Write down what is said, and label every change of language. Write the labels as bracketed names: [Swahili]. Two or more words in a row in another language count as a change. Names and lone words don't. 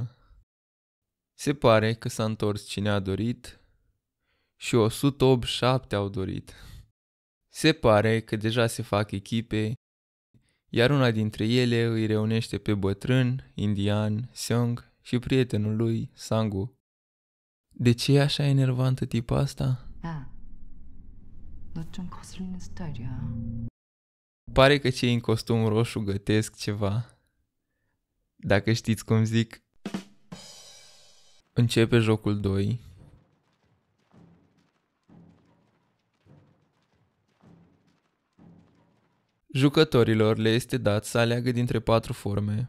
[Romanian] Se pare că s-a întors cine a dorit și 187 au dorit. Se pare că deja se fac echipe, iar una dintre ele îi reunește pe bătrân, indian, Seong și prietenul lui, Sangu. De ce e așa enervantă tipa asta? [Korean] 야, 너 좀 거슬리는 스타일이야. [Romanian] Pare că cei în costum roșu gătesc ceva. Dacă știți cum zic. Începe jocul 2. Jucătorilor le este dat să aleagă dintre 4 forme.